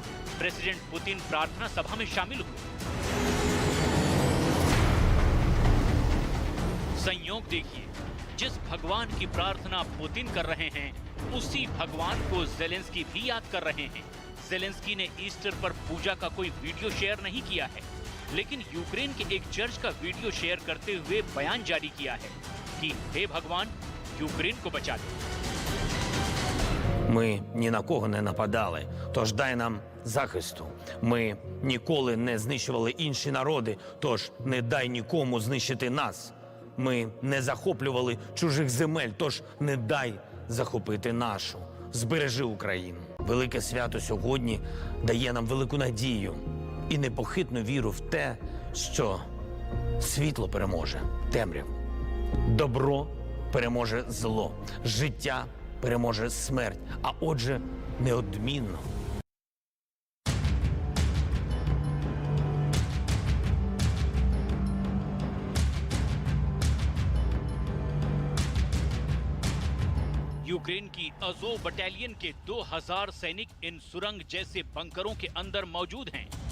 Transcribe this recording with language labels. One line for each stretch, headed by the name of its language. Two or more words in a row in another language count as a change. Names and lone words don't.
Hindi: प्रेसिडेंट पुतिन प्रार्थना सभा में शामिल हुए। संयोग देखिए, जिस भगवान की प्रार्थना पुतिन कर रहे हैं उसी भगवान को जेलेंस्की भी याद कर रहे हैं। जेलेंस्की ने ईस्टर पर पूजा का कोई वीडियो शेयर नहीं किया है, लेकिन यूक्रेन के एक चर्च का वीडियो शेयर करते हुए बयान जारी किया है कि हे भगवान, यूक्रेन को बचा दे।
Ukrainian: Ми ні на кого не нападали, тож дай нам захисту. Ми ніколи не знищували інші народи, тож не дай нікому знищити нас. Ми не захоплювали чужих земель, тож не дай захопити нашу. Збережи Україну. Велике свято сьогодні дає нам велику надію і непохитну віру в те, що світло переможе темряву. Добро переможе зло, життя переможе смерть, а отже, неодмінно.
Hindi: यूक्रेन की अज़ोव बटालियन के 2000 सैनिक इन सुरंग जैसे बंकरों के अंदर मौजूद हैं।